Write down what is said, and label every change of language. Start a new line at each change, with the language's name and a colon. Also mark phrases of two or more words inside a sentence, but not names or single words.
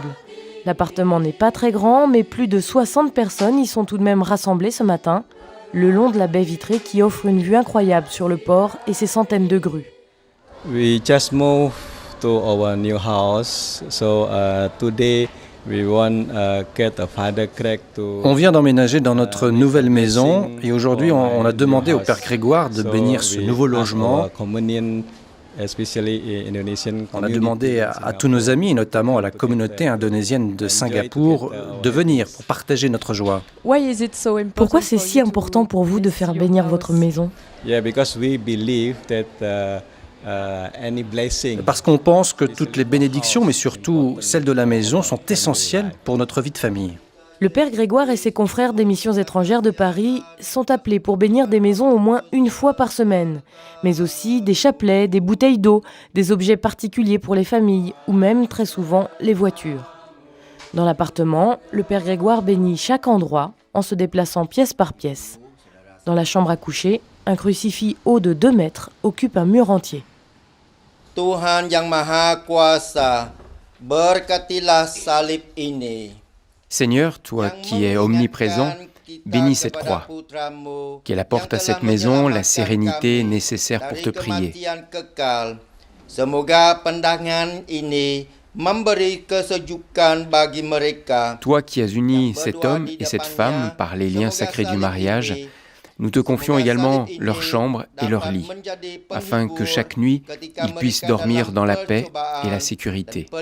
French: L'appartement n'est pas très grand, mais plus de 60 personnes y sont tout de même rassemblées ce matin, le long de la baie vitrée qui offre une vue incroyable sur le port et ses centaines de grues.
English: We just moved to our new house, so today we want get a Father Craig to.
French: On vient d'emménager dans notre nouvelle maison et aujourd'hui on a demandé au Père Grégoire de bénir ce nouveau logement. On a demandé à tous nos amis, notamment à la communauté indonésienne de Singapour, de venir pour partager notre joie. Pourquoi c'est si important pour vous de faire bénir votre maison?
English: Yeah, because we believe that any blessing.
French: Parce qu'on pense que toutes les bénédictions, mais surtout celles de la maison, sont essentielles pour notre vie de famille. Le père Grégoire et ses confrères des missions étrangères de Paris sont appelés pour bénir des maisons au moins une fois par semaine, mais aussi des chapelets, des bouteilles d'eau, des objets particuliers pour les familles ou même très souvent les voitures. Dans l'appartement, le père Grégoire bénit chaque endroit en se déplaçant pièce par pièce. Dans la chambre à coucher, un crucifix haut de 2 mètres occupe un mur entier.
Indonesian: Tuhan yang Maha Kuasa, berkatilah salib ini.
French: Seigneur, toi qui es omniprésent, bénis cette croix, qu'elle apporte à cette maison la sérénité nécessaire pour te prier. Toi qui as uni cet homme et cette femme par les liens sacrés du mariage, nous te confions également leur chambre et leur lit, afin que chaque nuit, ils puissent dormir dans la paix et la sécurité.